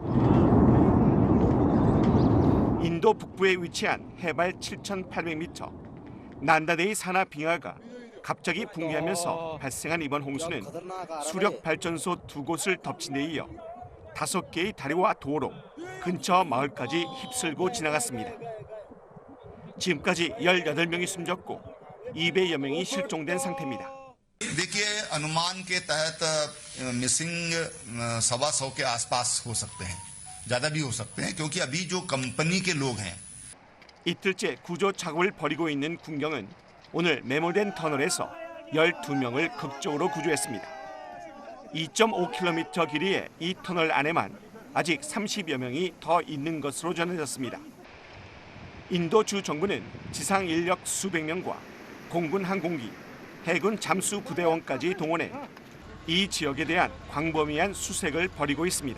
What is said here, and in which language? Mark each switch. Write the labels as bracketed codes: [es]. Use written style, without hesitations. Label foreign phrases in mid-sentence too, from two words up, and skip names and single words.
[ko] 인도 북부에 위치한 해발 7,800m 난다데이 산하 빙하가 갑자기 붕괴하면서 발생한 이번 홍수는 수력 발전소 2곳을 덮친 데 이어 5개의 다리와 도로, 근처 마을까지 휩쓸고 지나갔습니다. 지금까지 18명이 숨졌고 200여 명이 실종된 상태입니다. [hi] देखिए अनुमान के तहत मिसिंग 125 के आसपास हो सकते हैं, ज्यादा भी हो सकते हैं क्योंकि अभी जो कंपनी के लोग हैं. [ko] 이틀째 구조 작업을 벌이고 있는 군경은 오늘 메모된 터널에서 12명을 극적으로 구조했습니다. 2.5km 길이의 이 터널 안에만 아직 30여 명이 더 있는 것으로 전해졌습니다. 인도 주 정부는 지상 인력 수백 명과 공군 항공기, 해군 잠수 부대원까지 동원해 이 지역에 대한 광범위한 수색을 벌이고 있습니다.